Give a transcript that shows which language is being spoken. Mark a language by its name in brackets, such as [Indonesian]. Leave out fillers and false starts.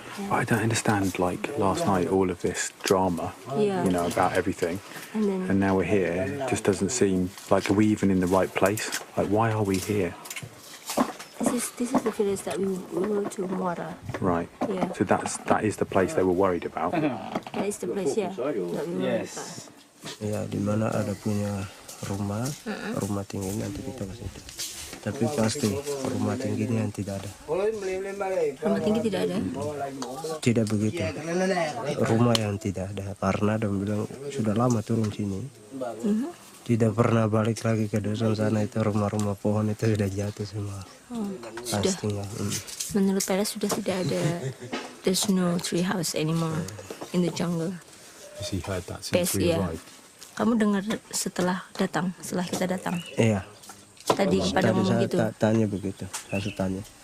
[English] I don't understand, like, last night, all of this drama, you know, about everything. And now we're here. It just doesn't seem like, are we even in the right place? Like, why are we here? This is the village that we were to Muara. Right. Yeah. So that is the place they were worried about? That is the place, yeah, that we were about. [Indonesian] Ya, di mana ada punya rumah, rumah tinggi nanti kita ke situ. Tapi pasti rumah tingginya yang tidak ada. Rumah tinggi tidak ada? Tidak begitu. Rumah yang tidak ada karena dia bilang sudah lama turun sini. Tidak pernah balik lagi ke dusun sana, itu rumah-rumah pohon itu sudah jatuh semua. Pasti enggak. Menurut Peres sudah tidak ada. [English] There's no tree house anymore in the jungle. Has he heard that since we arrived? [Indonesian] Kamu dengar setelah kita datang? Iya. Tadi pada ngomong gitu? Tanya begitu, saya tanya.